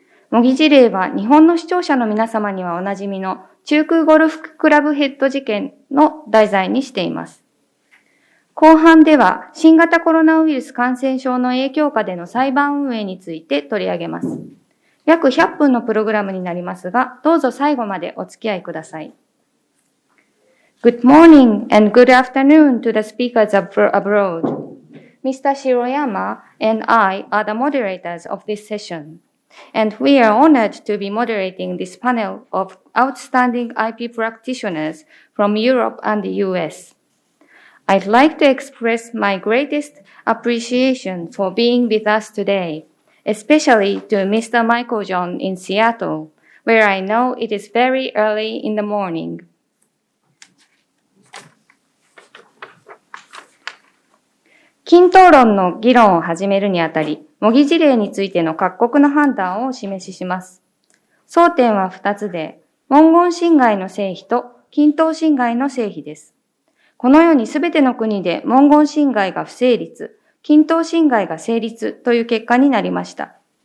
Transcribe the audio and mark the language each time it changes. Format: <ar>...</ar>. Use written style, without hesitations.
<ja>模擬事例は日本の視聴者の皆様にはおなじみの中空ゴルフクラブヘッド事件の題材にしています。後半では新型コロナウイルス感染症の影響下での裁判運営について取り上げます。約100分のプログラムになりますが、どうぞ最後までお付き合いください。</ja> <en>Good morning and good afternoon to the speakers abroad. Mr. Shiroyama and I are the moderators of this session, and we are honored to be moderating this panel of outstanding IP practitioners from Europe and the US. I'd like to express my greatest appreciation for being with us today, especially to Mr. Michael John in Seattle, where I know it is very early in the morning.</en> <ja>均討論の議論を始めるにあたり、模擬事例についての各国の判断をお示しします。争点は2つで、文言侵害の成否と均等侵害の成否です。このようにすべての国で文言侵害が不成立、均等侵害が成立という結果になりました。</ja>